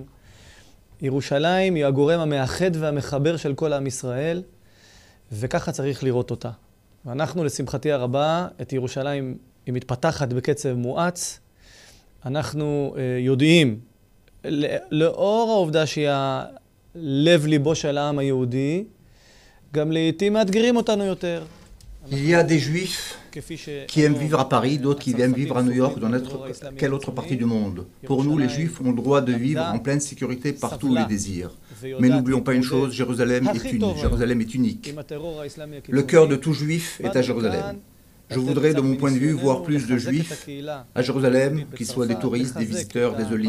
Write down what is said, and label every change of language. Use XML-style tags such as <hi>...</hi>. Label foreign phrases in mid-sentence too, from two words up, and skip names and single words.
<he>ירושלים היא הגורם המאחד והמחבר של כל עם ישראל, וככה צריך לראות אותה. ואנחנו, לשמחתי הרבה, את ירושלים היא מתפתחת בקצב מואץ. אנחנו יודעים, לאור העובדה שהיא הלב ליבו של העם היהודי, גם לעתים מאתגרים אותנו יותר.</he> <fr>Il y a des juifs qui aiment vivre à Paris, d'autres qui aiment vivre à New York, dans quelle autre partie du monde. Pour nous, les juifs ont le droit de vivre en pleine sécurité partout où ils désirent. Mais n'oublions pas une chose, Jérusalem est unie, Jérusalem est unique. Le cœur de tout juif est à Jérusalem. Je voudrais, de mon point de vue, voir plus de juifs à Jérusalem, qu'ils soient des touristes, des visiteurs, des Olim.</fr>